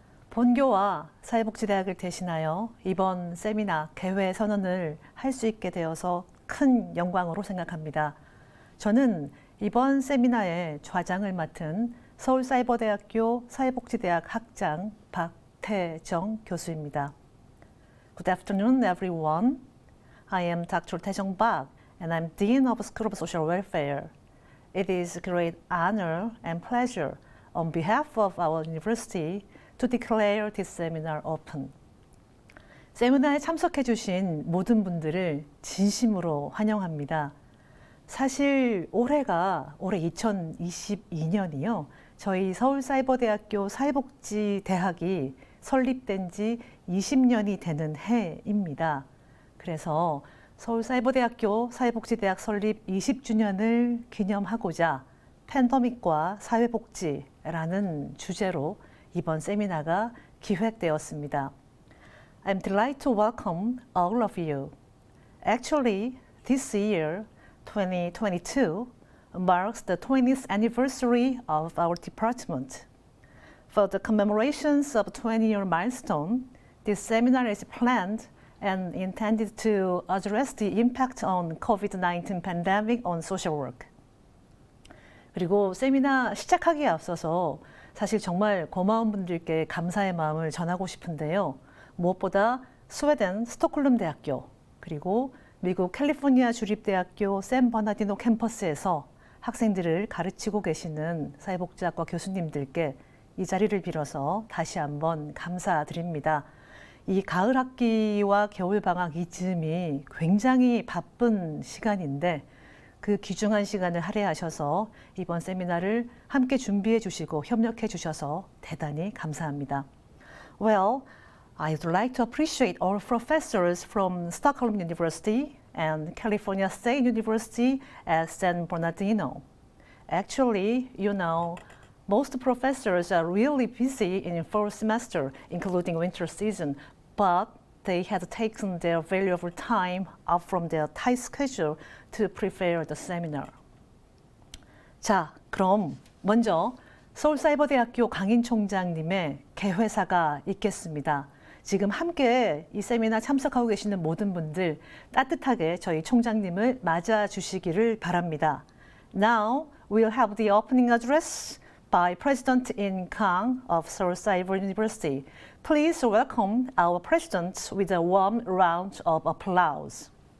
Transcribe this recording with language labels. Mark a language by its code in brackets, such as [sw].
[ko] 본교와 사회복지대학을 대신하여 이번 세미나 개회 선언을 할 수 있게 되어서 큰 영광으로 생각합니다. 저는 이번 세미나의 좌장을 맡은 서울사이버대학교 사회복지대학 학장 박태정 교수입니다. [en] Good afternoon, everyone. I am Dr. Taejong Park, and I'm Dean of School of Social Welfare. It is a great honor and pleasure on behalf of our university to declare this seminar open. [ko] 세미나에 참석해 주신 모든 분들을 진심으로 환영합니다. 사실 올해 2022년이요. 저희 서울사이버대학교 사회복지대학이 설립된 지 20년이 되는 해입니다. 그래서 서울사이버대학교 사회복지대학 설립 20주년을 기념하고자 팬더믹과 사회복지라는 주제로 이번 세미나가 기획되었습니다. [en] I'm delighted to welcome all of you. Actually, this year, 2022, marks the 20th anniversary of our department. For the commemorations of 20-year milestone, this seminar is planned and intended to address the impact on COVID-19 pandemic on social work. [ko] 그리고 세미나 시작하기에 앞서서 사실 정말 고마운 분들께 감사의 마음을 전하고 싶은데요. 무엇보다 스웨덴 스톡홀름 대학교 그리고 미국 캘리포니아 주립대학교 샘 버나디노 캠퍼스에서 학생들을 가르치고 계시는 사회복지학과 교수님들께 이 자리를 빌어서 다시 한번 감사드립니다. 이 가을 학기와 겨울 방학 이즈음이 굉장히 바쁜 시간인데 그 귀중한 시간을 할애하셔서 이번 세미나를 함께 준비해 주시고 협력해 주셔서 대단히 감사합니다. [en] Well, I'd like to appreciate all professors from Stockholm University and California State University at San Bernardino. Actually, most professors are really busy in fall semester, including winter season, but they had taken their valuable time out from their tight schedule to prepare the seminar. [ko] 자, 그럼 먼저 서울사이버대학교 강인 총장님의 개회사가 있겠습니다. 지금 함께 이 세미나 참석하고 계시는 모든 분들 따뜻하게 저희 총장님을 맞아 주시기를 바랍니다. [en] Now we'll have the opening address by President In Kang of Seoul Cyber University. Please welcome our president with a warm round of applause.